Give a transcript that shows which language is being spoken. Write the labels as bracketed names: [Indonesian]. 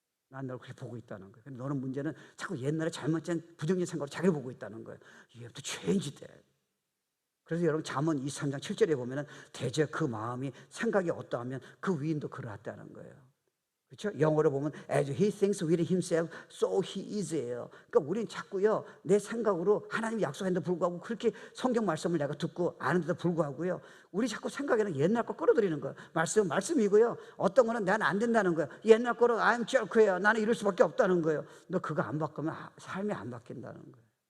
[Korean] 난 널 그렇게 보고 있다는 거예요. 근데 너는 문제는 자꾸 옛날에 잘못된 부정적인 생각으로 자기를 보고 있다는 거예요. [English] You have to change that. [Korean] 그래서 여러분 잠언 23장 7절에 보면은 대저 그 마음이 생각이 어떠하면 그 위인도 그러하다는 거예요. 그렇죠? 영어로 보면 [English] as he thinks with himself, so he is예요. [Korean] 그러니까 우리는 자꾸요, 내 생각으로 하나님이 약속했는데 불구하고 그렇게 성경 말씀을 내가 듣고 아는데도 불구하고요, 우리 자꾸 생각에는 옛날 거 끌어들이는 거예요. 말씀은 말씀이고요, 어떤 거는 나는 안 된다는 거예요. 옛날 거로 [English] I'm jerk [Korean] 예요. 나는 이럴 수밖에 없다는 거예요. 너 그거 안 바꾸면 삶이 안 바뀐다는 거예요.